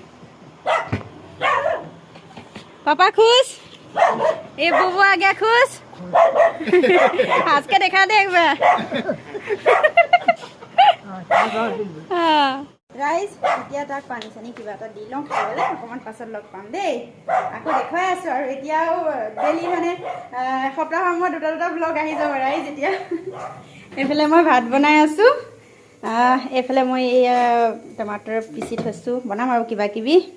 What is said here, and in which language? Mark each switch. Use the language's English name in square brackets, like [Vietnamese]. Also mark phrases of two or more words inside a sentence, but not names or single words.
[Hindi] पापा खुश? ये बुबू आ गया खुश? हंस के देखा दे एक बार [Assamese] राइज এতিয়া তাক পানী চানী কিবা এটা দি লওঁ খাবলৈ অকণমান পাছত লগ পাম দেই আকৌ দেখুৱাই আছোঁ আৰু এতিয়াও ডেইলি মানে সপ্তাহৰ মূৰত দুটা ব্লগ আহি যাব ৰাইজ এতিয়া এইফালে মই ভাত বনাই আছোঁ এইফালে মই টমাটৰ পিচি থৈছোঁ বনাম আৰু কিবা কিবি